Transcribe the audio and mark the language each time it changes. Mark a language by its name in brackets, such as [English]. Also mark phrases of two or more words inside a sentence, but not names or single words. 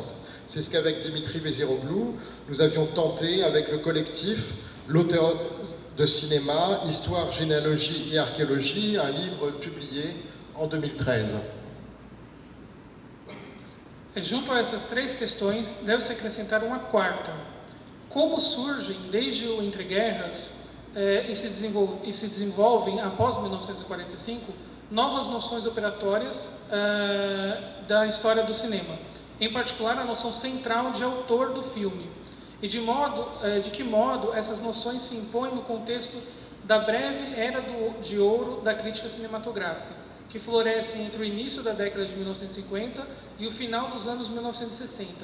[French] C'est ce qu'avec Dimitri Véziroglou, nous avions tenté avec le collectif L'auteur de cinéma, Histoire, généalogie et archéologie, un livre publié en 2013. [Portuguese] Junto a essas três questões, deve-se acrescentar uma quarta. Como surgem, desde o entreguerras, e se desenvolvem após 1945, novas noções operatórias da história do cinema, em particular a noção central de autor do filme, e de que modo essas noções se impõem no contexto da breve era de ouro da crítica cinematográfica, que floresce entre o início da década de 1950 e o final dos anos 1960.